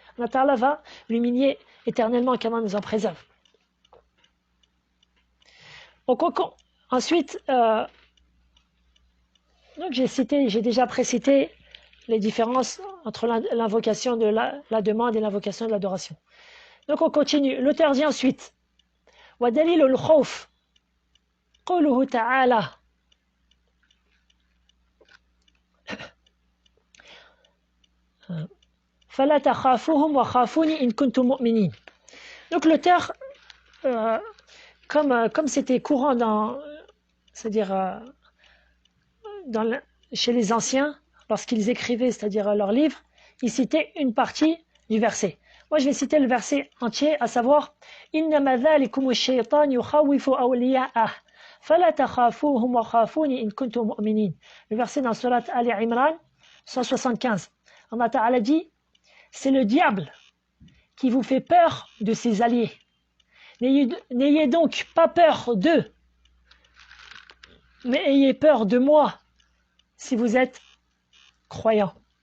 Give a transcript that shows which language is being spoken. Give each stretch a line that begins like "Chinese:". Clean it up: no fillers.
French: Allah Ta'ala va l'humilier éternellement, qu'Allah nous en préserve. Ensuite, donc j'ai déjà précité les différences entre l'invocation de la demande et l'invocation de l'adoration. Donc on continue. L'auteur dit ensuite,
Arabic: وَدَلِيلُ الْخَوْفِ قوله تعالى فَلَا تَخَافُوهُمْ وَخَافُونِي إِن كُنتُم مُؤْمِنِينَ.
French: Donc l'auteur, comme c'était courant c'est-à-dire chez les anciens, lorsqu'ils écrivaient, c'est-à-dire leurs livres, ils citaient une partie du verset. Moi, je vais citer le verset entier, à savoir
Arabic: إِنَّمَا ذَلِكُمُ الشَّيْطَانُ يُخَوِّفُ أَوْلِيَاءَهُ فَلَا تَخَافُوهُمْ وَخَافُونِي إِن كُنتُم مُؤْمِنِينَ.
French: Le verset dans Surat Ali Imran 175. Allah Ta'ala dit, c'est le diable qui vous fait peur de ses alliés. N'ayez donc pas peur d'eux, mais ayez peur de moi si vous êtes croyants.